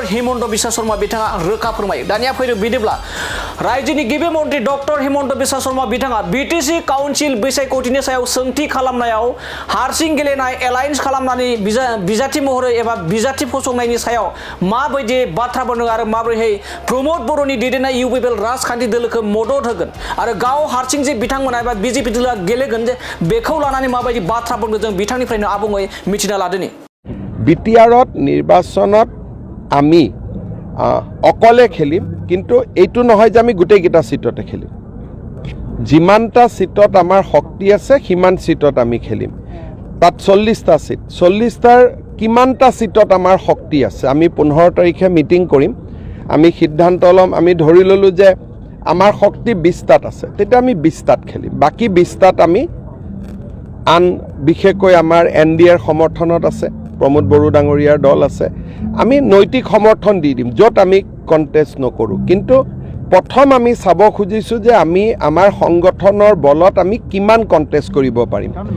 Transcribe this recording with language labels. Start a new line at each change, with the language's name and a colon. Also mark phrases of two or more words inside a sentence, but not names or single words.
Bodo: हिमन्त बिश्व शर्मा बिथाङा रोखा फोरमायो दानिया फैदों बिदिब्ला रायजोनि गिबि मन्त्रि डक्टर हिमन्त बिश्व शर्मा बिथाङा बिटिसि काउन्सिल बिसायख'थिनि सायाव सोंथि खालामनायाव हारसिं गेलेनाय एलायेन्स खालामनानै बिजाथि महरै एबा बिजाथि फसंनायनि सायाव माबायदि बाथ्रा बुंदों आरो माबोरैहाय प्रमद बर'नि दैदेननाय इउपिपिएल राजखान्थि दोलोखौ मदद होगोन आरो गाव हारसिं जे बिथांमोना एबा बिजेपि दोलोआ गेलेगोन जे बेखौ लानानै माबायदि बाथ्रा बुंदों जों बिथांनिफ्रायनो आबुङै मिथिना लादोनि
Assamese: বিটিআৰত নিৰ্বাচনত আমি অকলে খেলিম কিন্তু এইটো নহয় যে আমি গোটেইকেইটা সিটতে খেলিম যিমানটা সিটত আমাৰ শক্তি আছে সিমান সিটত আমি খেলিম তাত 40টা সিট 40টাৰ কিমানটা সিটত আমাৰ শক্তি আছে আমি 15 তাৰিখে মিটিং কৰিম আমি সিদ্ধান্ত ল'ম আমি ধৰি ললো যে আমাৰ শক্তি 20টাত আছে তেতিয়া আমি 20টাত খেলিম বাকি 20টাত আমি আন বিশেষকৈ আমাৰ এনডিএৰ সমৰ্থনত আছে প্ৰমোদ বড়ো ডাঙৰীয়াৰ দল আছে আমি নৈতিক সমৰ্থন দি দিম য'ত আমি কণ্টেষ্ট নকৰোঁ কিন্তু প্ৰথম আমি চাব খুজিছো যে আমি আমাৰ সংগঠনৰ বলত আমি কিমান কণ্টেষ্ট কৰিব পাৰিম